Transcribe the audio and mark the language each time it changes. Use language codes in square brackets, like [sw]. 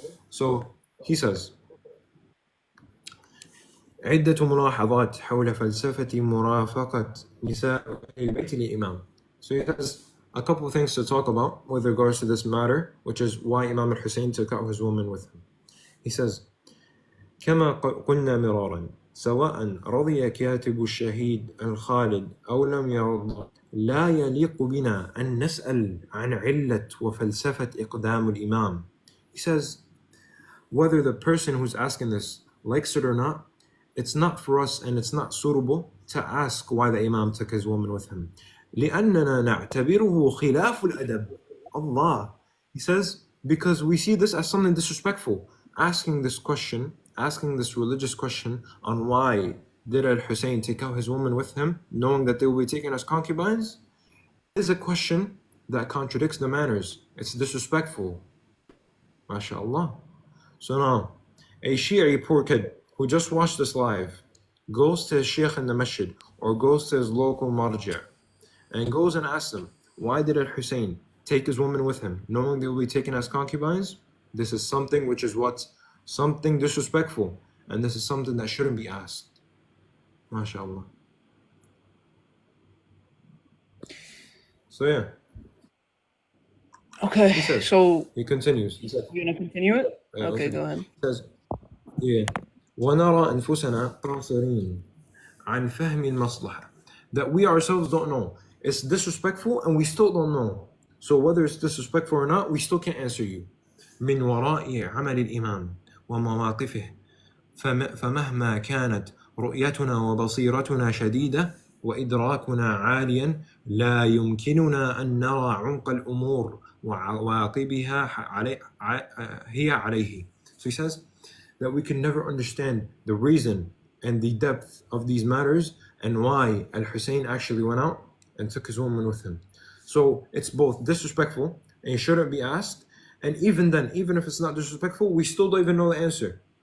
[en] So he says, [ar] عدة ملاحظات حول فلسفة مرافقة نساء البيت للإمام. [en] So he has a couple of things to talk about with regards to this matter, which is why Imam al-Hussein took out his woman with him. He says, [ar] كما قلنا مرارا سواء رضي كاتب الشهيد الخالد أو لم يرضى لا يليق بنا أن نسأل عن علة وفلسفة إقدام الإمام. [en] He says, whether the person who's asking this likes it or not, it's not for us and it's not suitable to ask why the Imam took his woman with him. [ar] لأننا نعتبره خلاف الأدب. Allah. [en] He says, because we see this as something disrespectful. Asking this religious question on why did Al-Hussein take out his woman with him, knowing that they will be taken as concubines, is a question that contradicts the manners. It's disrespectful. MashaAllah. So now, a Shi'i poor kid who just watched this live goes to his sheikh in the masjid or goes to his local marja' and goes and asks him, why did Al-Hussein take his woman with him, knowing they will be taken as concubines? This is something which is what? Something disrespectful. And this is something that shouldn't be asked. MashaAllah. So yeah. Okay, He says, so he continues. He says, you're going to continue it? Yeah, Okay, listen. go ahead. He says, yeah. [ar] ونرى أنفسنا قاصرين عن فهم المصلحة. [en] That we ourselves don't know. It's disrespectful and we still don't know. So whether it's disrespectful or not, we still can't answer you. [ar] من وراء عمل الإمام ومواقفه فمهما كانت رؤيتنا وبصيرتنا شديدة وإدراكنا عاليا لا يمكننا أن نرى عمق الأمور وعواقبها هي عليه. [en] So he says that we can never understand the reason and the depth of these matters and why Al-Hussein actually went out and took his woman with him. So it's both disrespectful and it shouldn't be asked, and even then, even if it's not disrespectful, we still don't even know the answer.